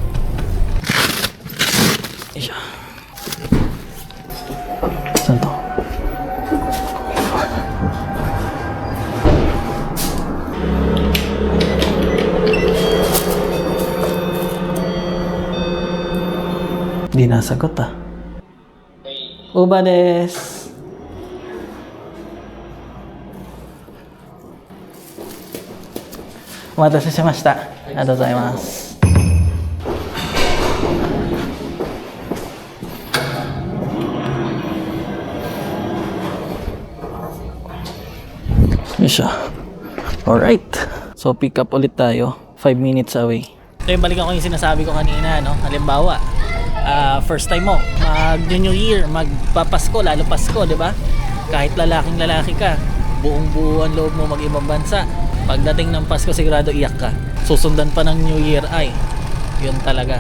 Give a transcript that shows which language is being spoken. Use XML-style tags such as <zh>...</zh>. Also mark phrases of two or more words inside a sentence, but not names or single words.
<tl>Isya. Saan to? Di nasagot ah.</tl> <ja>ウーバーです. お待たせしました. ありがとうございます.</ja> <tl>Isya. Alright. So pick up ulit tayo.</tl> <en>5 minutes away.</en> <tl>So yung balikan ko yung sinasabi ko kanina, no? Halimbawa,</tl> <en>first time</en> <tl>mo mag New Year, magpapasko, lalo Pasko, di ba? Kahit lalaking lalaki ka, buong buo ang loob mo mag-ibang bansa. Pagdating ng Pasko, sigurado iyak ka. Susundan pa ng New Year, ay yun talaga.</tl>